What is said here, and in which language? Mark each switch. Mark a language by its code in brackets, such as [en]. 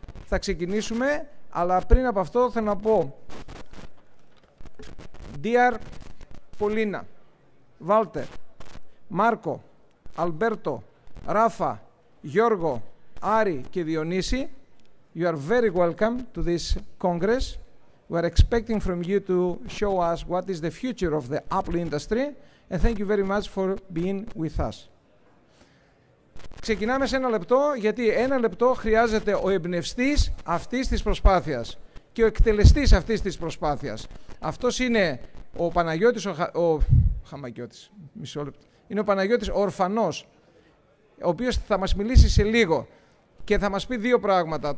[el] θα ξεκινήσουμε, αλλά πριν από αυτό θέλω να πω [en] Dear [el] Πολίνα, Βάλτερ, Μάρκο, Αλμπέρτο, Ράφα, Γιώργο, Άρη και Διονύση, [en] you are very welcome to this Congress. We are expecting from you to show us what is the future of the Apple industry, and thank you very much for being with us. [el] Ξεκινάμε σε 1 λεπτό, γιατί 1 λεπτό χρειάζεται ο εμπνευστής αυτής της προσπάθειας και ο εκτελεστής αυτής της προσπάθειας. Αυτός είναι ο Παναγιώτης, Χαμακιώτης, μισό λεπτό. Είναι ο Παναγιώτης ο Ορφανός, ο οποίος θα μας μιλήσει σε λίγο και θα μας πει 2 πράγματα.